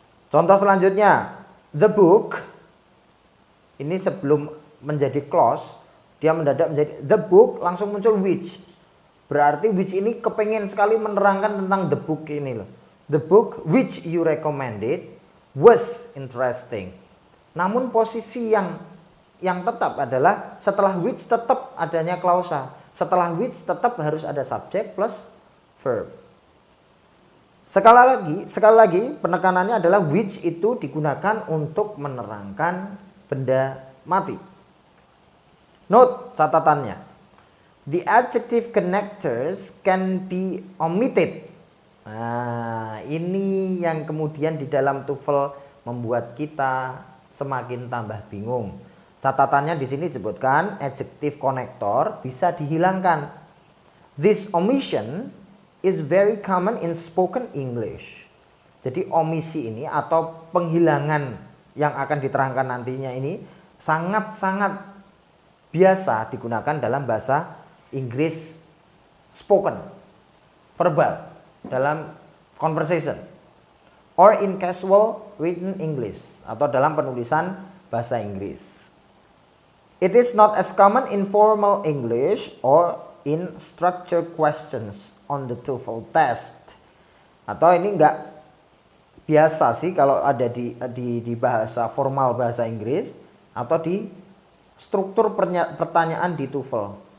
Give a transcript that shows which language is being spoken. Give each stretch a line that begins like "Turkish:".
Indonesian: Contoh selanjutnya, the book. Ini sebelum menjadi clause, dia mendadak menjadi the book, langsung muncul which. Berarti which ini kepengen sekali menerangkan tentang the book ini loh.
English: The book which you recommended was interesting.
Indonesian: Namun posisi yang tetap adalah setelah which tetap adanya klausa. Setelah which tetap harus ada subjek plus verb. Sekali lagi penekanannya adalah which itu digunakan untuk menerangkan benda mati.
English: Note
Indonesian: catatannya.
English: The adjective connectors can be omitted.
Indonesian: Nah, ini yang kemudian di dalam TOEFL membuat kita semakin tambah bingung. Catatannya di sini disebutkan adjective connector bisa dihilangkan.
English: This omission is very common in spoken English.
Indonesian: Jadi omisi ini atau penghilangan yang akan diterangkan nantinya ini sangat-sangat biasa digunakan dalam bahasa Inggris spoken, verbal, dalam conversation,
English: or in casual written English,
Indonesian: atau dalam penulisan bahasa Inggris.
English: It is not as common in formal English or in structured questions on the TOEFL test.
Indonesian: Atau ini enggak biasa sih kalau ada di bahasa formal bahasa Inggris atau di struktur pertanyaan di TOEFL.